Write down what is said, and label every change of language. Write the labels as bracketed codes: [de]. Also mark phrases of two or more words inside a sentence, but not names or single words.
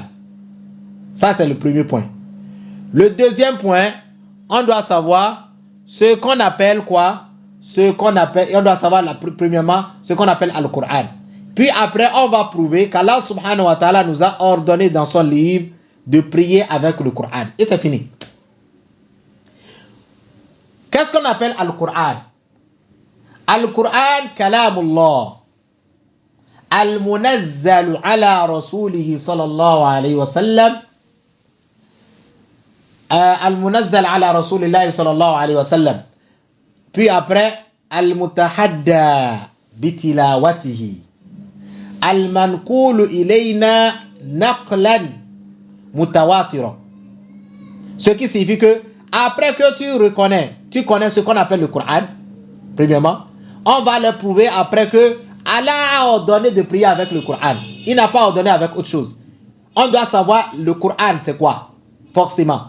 [fr] Ça, c'est le premier point. Le deuxième point, on doit savoir ce qu'on appelle quoi? On doit savoir premièrement ce qu'on appelle Al-Qur'an. Puis après, on va prouver qu' [ar] الله سبحانه وتعالى [fr] nous a ordonné dans son livre de prier avec le Qur'an. Et c'est fini. Qu'est-ce qu'on appelle Al-Qur'an? [ar] القرآن كلام الله. المنزل على رسوله صلى الله عليه وسلم. المنزل على رسول الله صلى الله عليه وسلم. [fr] Puis après, [ar] المتحدى بتلاوته. المنقول إلينا نقلا متواترا. [fr] Ce qui signifie que après que tu connais ce qu'on appelle le Coran, premièrement, on va le prouver après que Allah a ordonné de prier avec le Coran. Il n'a pas ordonné avec autre chose. On doit savoir le Coran c'est quoi, forcément.